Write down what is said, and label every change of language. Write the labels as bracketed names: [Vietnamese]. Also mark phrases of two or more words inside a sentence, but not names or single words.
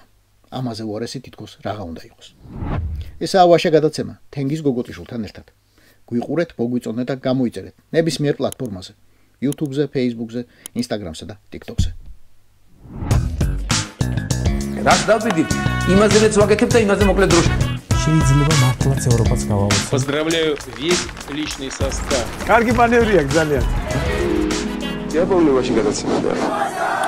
[Georgian] ამაზე უარესი თითქოს რაღა უნდა იყოს. ესაა ვაშა გადაცემა თენგიზ გოგოტიშვილთან ერთად. გვიყურეთ, მოგვიწონეთ და გამოიწერეთ ნებისმიერ პლატფორმაზე. YouTube-ზე, Facebook-ზე, Instagram-სა და TikTok-ზე. რაც დავიდით, იმაზეც ვაკეთებ და იმაზე მოკლედ დროში. შეიძლება მართლაც ევროპაც გავავოთ. [Russian] Поздравляю весь личный состав. [Georgian] კარგი მანევრია ძალიან. [Russian] Я помню, очень гадаться надо.